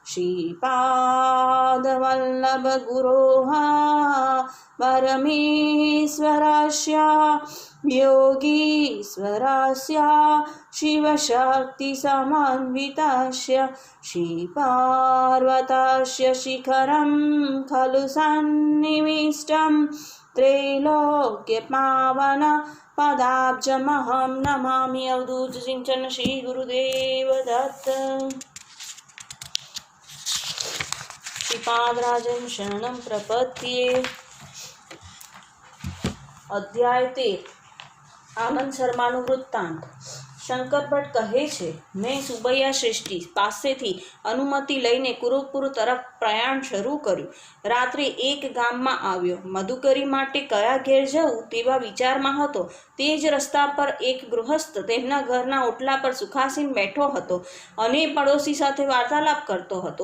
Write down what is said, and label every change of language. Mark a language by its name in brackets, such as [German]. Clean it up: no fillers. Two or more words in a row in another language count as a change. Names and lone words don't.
[Sanskrit] श्रीपादवल्लभगुरोः परमेश्वरस्य योगीश्वरस्य शिवशक्तिसमन्वितस्य श्रीपार्वतस्य शिखरं खलु सन्निविष्टं त्रैलोक्यपावन पदाब्जमहं नमामि। अवधूत चिंतन श्री गुरुदेव दत्त। श्रीपाद राजन शरणं प्रपद्ये। [Gujarati] अध्याय 13 आनंद शर्माનું વૃત્તાંત। શંકર ભટ્ટ કહે છે, મેં સુબૈયા શ્રેષ્ઠી પાસેથી અનુમતિ લઈને કુરુપુર તરફ પ્રયાણ શરૂ કર્યું। રાત્રે એક ગામમાં આવ્યો। મધુકરી માટે કયા ઘેર જવું તેવા વિચારમાં હતો। તે જ રસ્તા પર એક ગૃહસ્થ તેમના ઘરના ઓટલા પર સુખાસીન બેઠો હતો અને પડોશી સાથે વાર્તાલાપ કરતો હતો।